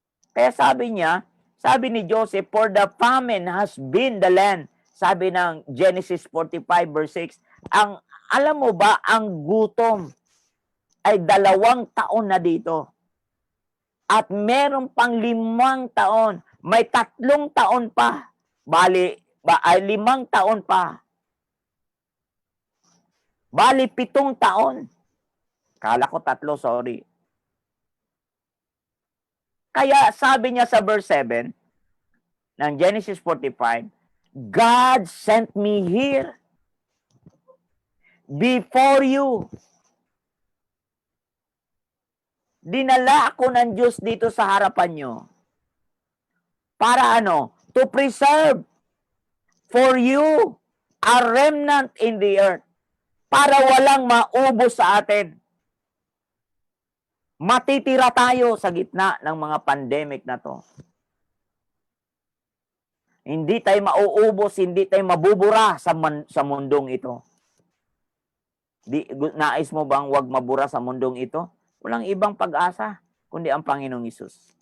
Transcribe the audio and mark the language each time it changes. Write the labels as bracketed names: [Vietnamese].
[Filipino] Kaya sabi ni Joseph, [English] for the famine has been the land. [Filipino] Sabi ng Genesis 45 verse 6, alam mo ba, ang gutom ay 2 taon na dito. At meron pang 5 taon. May 3 taon pa. Bali, ay 5 taon pa. Bali, 7 taon. Kala ko 3, sorry. Kaya sabi niya sa [English] verse 7 ng Genesis 45, God sent me here before you. [Filipino] Dinala ako ng Diyos dito sa harapan nyo. Para ano? [English] To preserve for you a remnant in the earth. [Filipino] Para walang maubos sa atin. Matitira tayo sa gitna ng mga pandemic na to. Hindi tayo mauubos, hindi tayo mabubura sa mundong ito. Nais mo bang wag mabura sa mundong ito? Walang ibang pag-asa, kundi ang Panginoong Hesus.